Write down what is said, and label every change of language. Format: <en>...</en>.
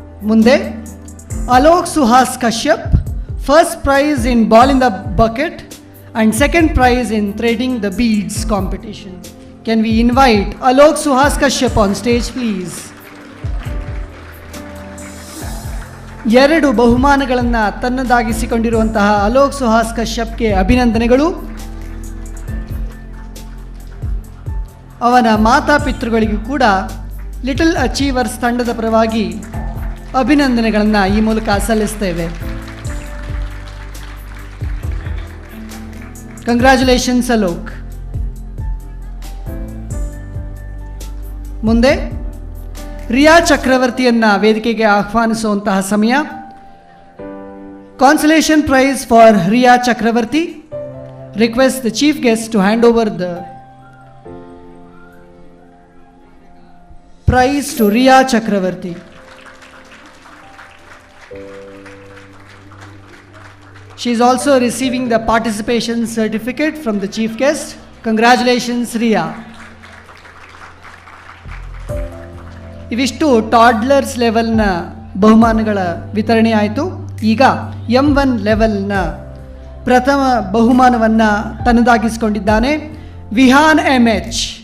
<en>ಮುಂದೆ Alok Suhas Kashyap, first prize in ball in the bucket and second prize in threading the beads competition. Can we invite Alok Suhas Kashyap on stage please?</en> <kn>ಎರಡು ಬಹುಮಾನಗಳನ್ನು ತನ್ನದಾಗಿಸಿಕೊಂಡಿರುವಂತಹ ಅಲೋಕ್ ಸುಹಾಸ್ ಕಶ್ಯಪ್ಗೆ ಅಭಿನಂದನೆಗಳು. ಅವನ ಮಾತಾಪಿತೃಗಳಿಗೂ ಕೂಡ little achievers ತಂಡದ ಪರವಾಗಿ ಅಭಿನಂದನೆಗಳನ್ನು ಈ ಮೂಲಕ ಸಲ್ಲಿಸ್ತೇವೆ.</kn> <en>Congratulations Alok.</en> <kn>ಮುಂದೆ ರಿಯಾ ಚಕ್ರವರ್ತಿಯನ್ನು ವೇದಿಕೆಗೆ ಆಹ್ವಾನಿಸುವಂತಹ ಸಮಯ.</kn> <en>Consolation prize for Riya Chakravarti. Request the chief guest to hand over the prize to Riya Chakravarti. She is also receiving the participation certificate from the chief guest. Congratulations, Riya.</en> <kn>ಇವಿಷ್ಟು ಟಾಡ್ಲರ್ಸ್ ಲೆವೆಲ್ನ ಬಹುಮಾನಗಳ ವಿತರಣೆ ಆಯಿತು. ಈಗ M1 ಲೆವೆಲ್ನ ಪ್ರಥಮ ಬಹುಮಾನವನ್ನು ತನ್ನದಾಗಿಸಿಕೊಂಡಿದ್ದಾನೆ Vihaan M H.</kn>